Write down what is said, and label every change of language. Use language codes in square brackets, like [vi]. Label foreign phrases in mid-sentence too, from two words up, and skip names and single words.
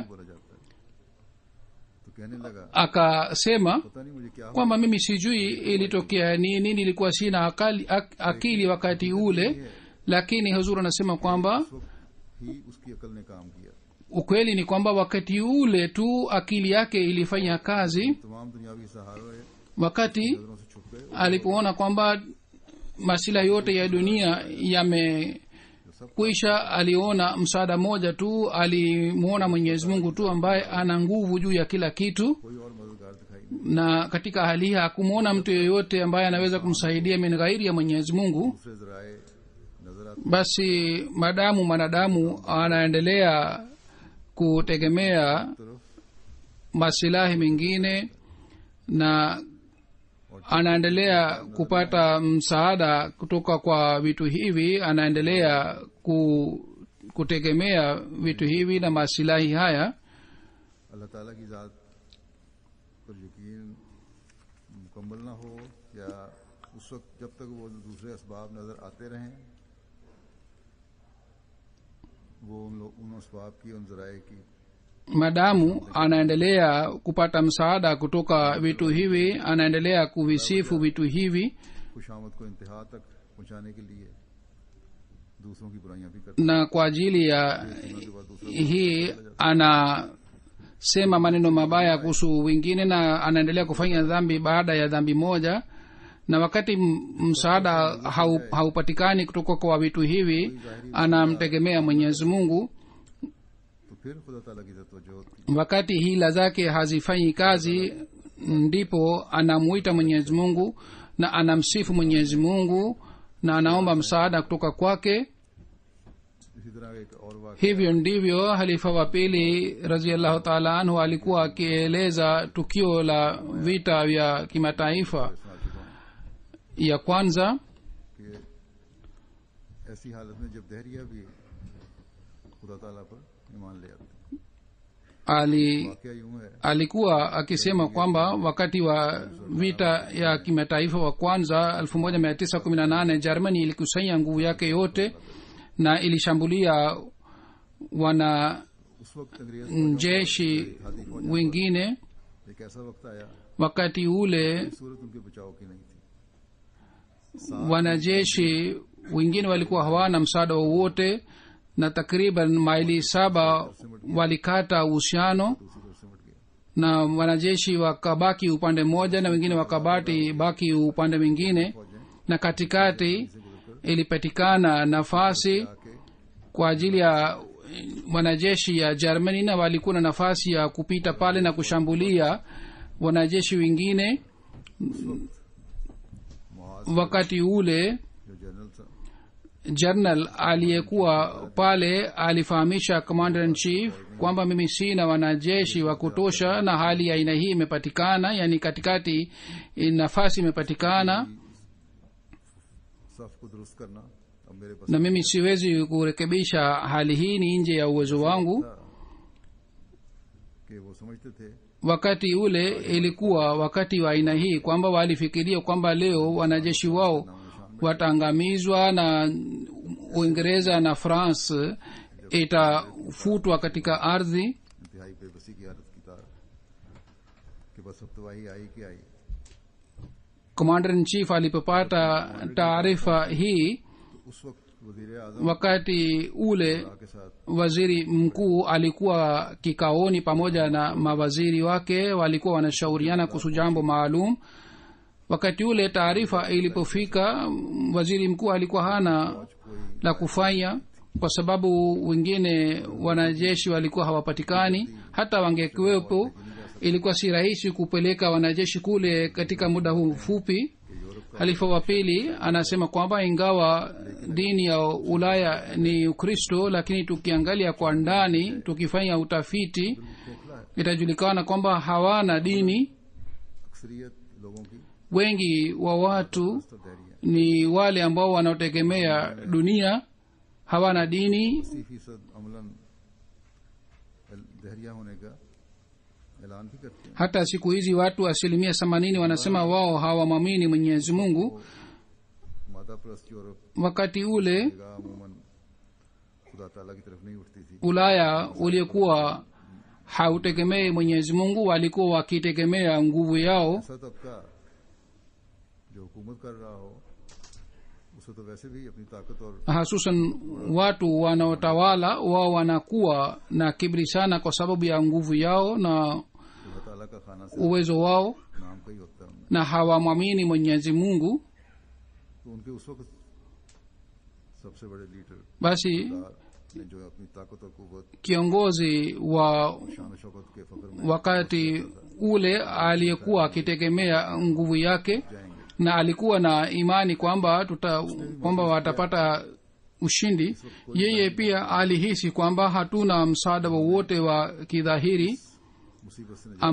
[ur] بولا جاتا ہے تو کہنے لگا [sw] akasema [ur] پتا نہیں مجھے کیا [sw] kwamba mimi sijui ilitokea nini, nilikuwa sina akili wakati ule, lakini huzur anasema kwamba [ur] اس وقت ہی اس کی عقل نے کام کیا [sw] ukweli ni kwamba wakati ule tu akili yake ilifanya kazi. [ur] تمام دنیاوی سہارے [sw] wakati [ur] نظروں سے چھپ گئے [sw] alipoona kwamba masilahi yote ya dunia yamekwisha, aliona msaada mmoja tu, alimuona mwenyezi mungu tu ambaye ana nguvu juu ya kila kitu, [ur] کوئی اور مددگار دکھائی نہیں [sw] na katika hali hii hakumwona mtu yeyote ambaye anaweza kumsaidia min ghairi ya mwenyezi mungu. [ur] دوسرے ذرائع نظر آتے [sw] basi madamu mwanadamu anaendelea kutegemea [ur] तरफ [sw] masilahi mengine na anaendelea kupata msaada kutoka kwa vitu hivi, anaendelea kutegemea vitu hivi na masilahi haya. [ur] اللہ تعالیٰ کی ذات پر یقین مکمل نہ ہو یا اس وقت جب تک وہ دوسرے اسباب نظر آتے رہیں، وہ ان اسباب کی ان ذرائع کی [sw] madamu anaendelea kupata msaada kutoka vitu hivi, anaendelea kuvisifu vitu hivi [ur] خوشامد کو انتہا تک پہنچانے کے لیے دوسروں کی برائیاں بھی کرتے [sw] na kwa ajili ya [ur] ہیں کے بعد دوسرا [sw] hii anasema maneno mabaya kuhusu wengine na anaendelea kufanya dhambi baada ya dhambi moja. Na wakati msaada haupatikani kutoka kwa vitu hivi, anamtegemea mwenyezi mungu. [ur] تو پھر خدا تعالیٰ کی توجہ ہوتی [sw] wakati hila zake hazifanyi kazi, ndipo anamuita mwenyezi mungu na anamsifu mwenyezi mungu na anaomba msaada kutoka kwake. [ur] اسی طرح ایک اور واقعہ [sw] hivyo ndivyo halifa wa pili [ar] رضي الله تعالى عنه [sw] alikuwa akieleza tukio la vita vya kimataifa [ur] سنا چکا ہوں [sw] ya kwanza. [ur] کہ ایسی حالت میں جب دہریہ بھی خدا تعالیٰ پر ایمان لے آتے ہیں. واقعہ یوں ہے [sw] alikuwa akisema kwamba wakati wa vita ya kimataifa wa kwanza 1918 Germany ilikusanya nguvu yake yote na ilishambulia wana [ur] اس وقت انگریز [sw] jeshi wengine. [ur] ایک ایسا وقت آیا [sw] wakati ule [ur] صورت ان کے بچاؤ کی نہیں تھی. [sw] wanajeshi wengine walikuwa hawana msaada wowote, na takriban maili 7 walikata uhusiano, [ur] دوسری طرف سمٹ گیا [sw] na wanajeshi wakabaki upande mmoja na wengine baki upande mwingine, na katikati ilipatikana nafasi [ur] आके [sw] kwa ajili ya wanajeshi ya Germany, na walikuwa na nafasi ya kupita pale na kushambulia wanajeshi wengine. [ur] मुआज [sw] wakati ule [ur] جو جنرل تھا [sw] general aliyekuwa pale alifahamisha [en] commander in chief [sw] kwamba mimi sina wanajeshi wa kutosha na hali ya aina hii imepatikana, yani katikati nafasi imepatikana [ur] صف کو درست کرنا اب میرے پاس [sw] na mimi siwezi kurekebisha hali hii, ni nje ya uwezo wangu. [ur] کہ وہ سمجھتے تھے [sw] Wakati ule ilikuwa wakati wa aina hii kwamba walifikiria kwamba leo wanajeshi wao wataangamizwa na Uingereza na France itafutwa katika ardhi. [ur] انتہائی بےبسی کی حالت کی تار کہ بس اب تباہی آئی کہ آئی. [en] Commander in chief [sw] alipopata taarifa hii, [ur] اس وقت وزیر اعظم [sw] wakati ule [ur] کے ساتھ [sw] waziri mkuu alikuwa kikaoni pamoja na mawaziri wake, walikuwa wanashauriana kuhusu jambo maalum. Wakati ule taarifa ilipofika, waziri mkuu alikuwa hana la kufanya, kwa sababu wengine wanajeshi walikuwa hawapatikani. Hata wangekuwepo, ilikuwa si rahisi kupeleka wanajeshi kule katika muda huu mfupi. Halifa wa pili anasema kwamba ingawa dini ya Ulaya ni Ukristo, lakini tukiangalia kwa ndani, tukifanya utafiti, itajulikana kwamba hawana dini. [ur] اکثریت لوگوں کی [sw] Wengi wa watu [ur] تو دہریہ [sw] ni wale ambao wanaotegemea dunia, hawana dini. [ur] 80% عملاً دہریہ ہونے کا اعلان بھی کرتے ہیں. [sw] Hata siku hizi watu 80% wanasema wao hawamwamini Mwenyezi Mungu. [ur] مادہ پرست یورپ [sw] Wakati ule [ur] نگاہ عموماً خدا تعالیٰ کی طرف نہیں اٹھتی تھی. [sw] Ulaya uliokuwa hautegemei Mwenyezi Mungu, walikuwa wakitegemea nguvu yao. [ur] ایسا طبقہ جو حکومت کر رہا ہو اسے تو ویسے بھی اپنی طاقت اور [sw] Hasusan watu wanaotawala wao wanakuwa na kiburi sana kwa sababu ya nguvu yao na [ur] خدا تعالیٰ کا خانہ سے [sw] uwezo wao, [ur] نام کا ہی ہوتا ہے ان میں. [sw] na hawamwamini Mwenyezi Mungu. [ur] تو ان کے اس وقت سب سے بڑے لیڈر [sw] Basi [ur] نے جو اپنی طاقت اور قوت [sw] kiongozi wa [ur] شان شوکت کے فخر میں [sw] wakati ule aliyekuwa akitegemea nguvu yake [ur] جائیں گے, [sw] na alikuwa na imani kwamba watapata ushindi, yeye pia alihisi kwamba hatuna msaada wowote wa kidhahiri [ur] مصیبت سے نجات